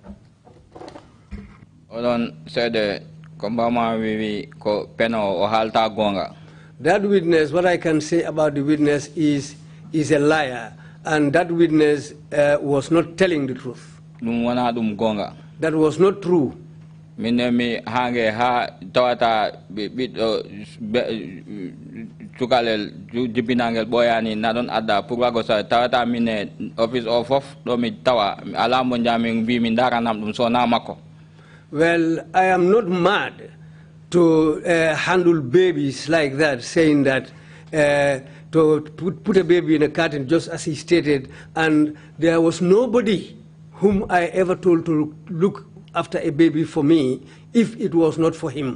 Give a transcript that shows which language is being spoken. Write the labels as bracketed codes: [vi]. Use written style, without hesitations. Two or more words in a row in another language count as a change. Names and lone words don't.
[en] That witness, what I can say about the witness is a liar, and that witness was not telling the truth. That was not true. [ff] Cukalel jibinangel boyani nadon ada purwago sa tawata mine office of do mi tawa ala mo njaming bi min dara nam dum so na mako. [en] Well, I am not mad to handle babies like that, saying that to put a baby in a carton just as he stated, and there was nobody whom I ever told to look after a baby for me if it was not for him.